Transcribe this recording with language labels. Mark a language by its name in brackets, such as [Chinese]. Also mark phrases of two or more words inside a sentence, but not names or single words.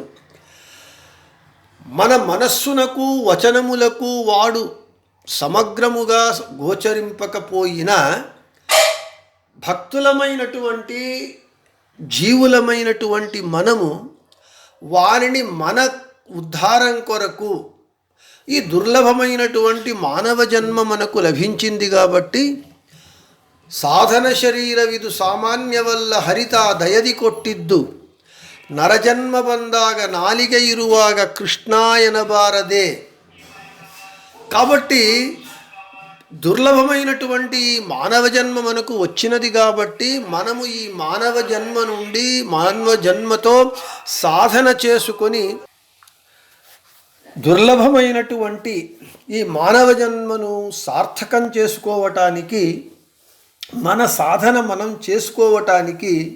[Telugu] మన మనస్సునకు వచనములకు వాడు సమగ్రముగా గోచరింపకపోయినా భక్తులమైనటువంటి జీవులమైనటువంటి మనము వారిని మన ఉద్ధారం కొరకు ఈ దుర్లభమైనటువంటి మానవ జన్మ మనకు లభించింది కాబట్టి సాధన [Kannada] ಶರೀರವಿದು ಸಾಮಾನ್ಯವಲ್ಲ ಹರಿತ ದಯದಿ ಕೊಟ್ಟಿದ್ದು ನರಜನ್ಮ ಬಂದಾಗ ನಾಲಿಗೆ ಇರುವಾಗ ಕೃಷ್ಣ ಎನಬಾರದೆ. [Telugu] కాబట్టి దుర్లభమైనటువంటి మానవ జన్మ మనకు వచ్చినది కాబట్టి మనము ఈ మానవ జన్మ నుండి మానవ జన్మతో సాధన చేసుకొని దుర్లభమైనటువంటి ఈ మానవ జన్మను సార్థకం చేసుకోవటానికి మన సాధన మనం చేసుకోవటానికి